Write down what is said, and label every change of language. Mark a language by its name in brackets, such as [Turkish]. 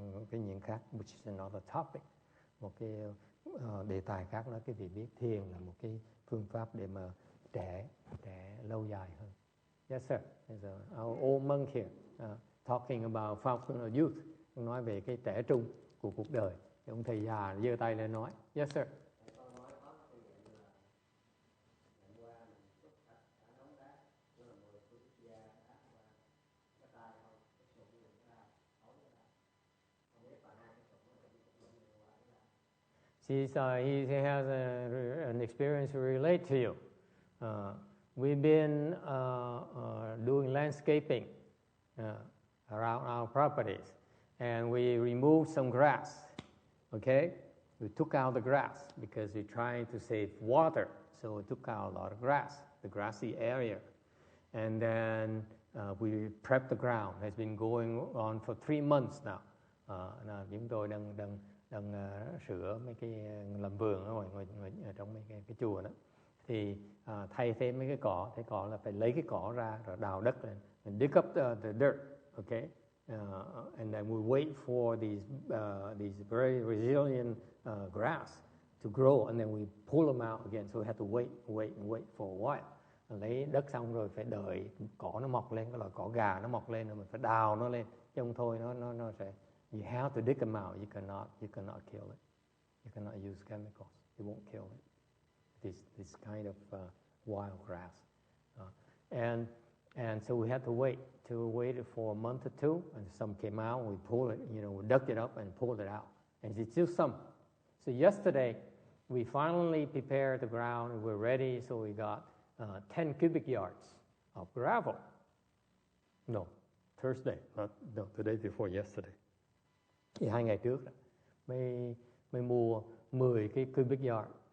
[Vietnamese] Cái những khác, [English] which is another topic. [Vietnamese] Một cái đề tài khác nói cái vị biết thiền là một cái phương pháp để mà trẻ lâu dài hơn. [English] Yes, sir. There's our old monk here talking about fountain of youth. [Vietnamese] Ông nói về cái trẻ trung của cuộc đời. Thì ông thầy già giơ tay lên nói. [English] Yes, sir. He has an experience to relate to you. We've been doing landscaping around our properties, and we removed some grass. Okay, we took out the grass because we're trying to save water, so we took out a lot of grass, the grassy area, and then we prepped the ground. It's been going on for 3 months now. [Vietnamese] Chúng tôi đang sửa mấy cái làm vườn ở ngoài trong mấy cái chùa đó, thì thay thế mấy cái cỏ là phải lấy cái cỏ ra rồi đào đất lên [English] and dig up the dirt, okay, and then we wait for these very resilient grass to grow, and then we pull them out again, so we have to wait for a while. [Vietnamese] Lấy đất xong rồi phải đợi cỏ nó mọc lên, cái loại cỏ gà nó mọc lên rồi mình phải đào nó lên, chứ không thôi nó sẽ. [English] You have to dig them out. You cannot kill it. You cannot use chemicals. You won't kill it. This kind of wild grass, and so we had to wait for a month or two, and some came out. We pulled it, we dug it up and pulled it out, and it's still some. So yesterday, we finally prepared the ground. And we're ready. So we got 10 cubic yards of gravel. No, Thursday, no, the day before yesterday. [Vietnamese] Thì 2 ngày trước mới mua 10 cái cubic yard.